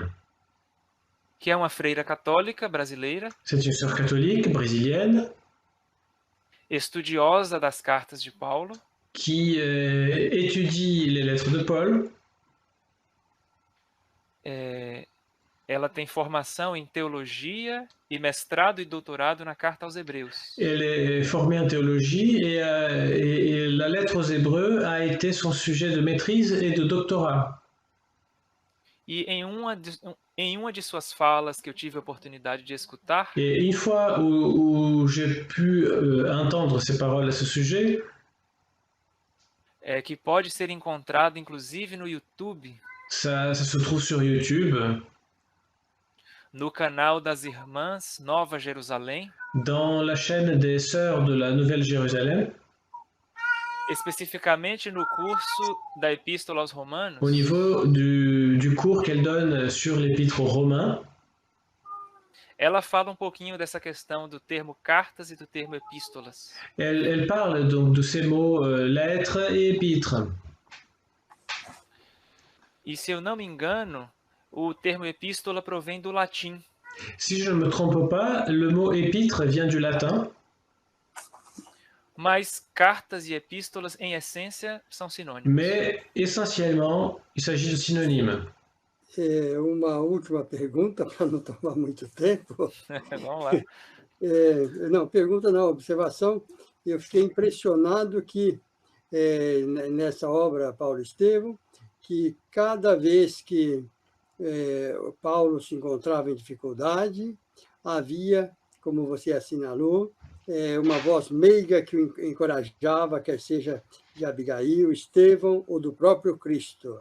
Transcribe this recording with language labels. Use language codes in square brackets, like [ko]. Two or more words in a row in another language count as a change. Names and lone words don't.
[pt] que é uma freira católica brasileira, [fr] C'est une sœur catholique brésilienne [pt] estudiosa das cartas de Paulo, [fr] qui étudie les lettres de Paul. [pt] ela tem formação em teologia e mestrado e doutorado na carta aos Hebreus. [fr] Elle est formée en théologie et la lettre aux Hébreux a été son sujet de maîtrise et de doctorat. [pt] E em uma de suas falas que eu tive a oportunidade de escutar, [fr] Et une fois où j'ai pu entendre ces paroles à ce sujet, [pt] que pode ser encontrado inclusive no YouTube, [fr] ça se trouve sur YouTube, [pt] no canal das Irmãs Nova Jerusalém, [fr] dans la chaîne des Sœurs de la Nouvelle Jérusalem, [pt] especificamente no curso da Epístola aos Romanos, [fr] au niveau du cours qu'elle donne sur l'Épître aux Romains. [pt] ela fala um pouquinho dessa questão do termo cartas e do termo epístolas. [fr] Elle parle donc de ces mots lettres et épîtres. [pt] E se eu não me engano, o termo epístola provém do latim. [fr] Si je ne me trompe pas, le mot épître vient du latin, [pt] Mas cartas e epístolas, em essência, são sinônimos. [fr] mais essentiellement, il s'agit de synonymes. [pt] Uma última pergunta, para não tomar muito tempo. Vamos lá. Não, pergunta não, observação. Eu fiquei impressionado que, nessa obra, Paulo Estevão, que cada vez que Paulo se encontrava em dificuldade, havia, como você assinalou, uma voz meiga que o encorajava, quer seja de Abigail, Estevão ou do próprio Cristo.